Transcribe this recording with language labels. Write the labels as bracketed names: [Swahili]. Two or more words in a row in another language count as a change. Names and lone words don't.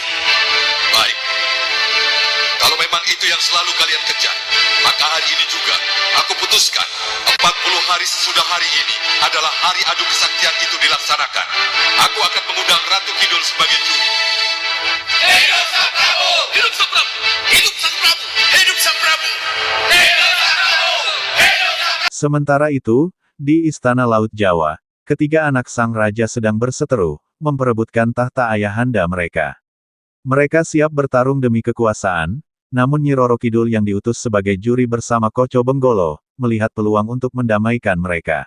[Indonesian] Baik. Kalau memang itu yang selalu kalian kejar, maka hari ini juga aku putuskan 40 hari sesudah hari ini adalah hari adu kesaktian itu dilaksanakan. Aku akan mengundang Ratu Kidul sebagai juri. Hidup Sang Prabu! Hidup Sang Prabu! Hidup Sang Prabu! Hidup Sang Prabu! Hidup Sang Prabu! Hidup Sang Prabu! Sementara itu, di Istana Laut Jawa, ketiga anak sang raja sedang berseteru, memperebutkan tahta ayahanda mereka. Mereka siap bertarung demi kekuasaan, namun Nyi Roro Kidul yang diutus sebagai juri bersama Koco Benggolo, melihat peluang untuk mendamaikan mereka.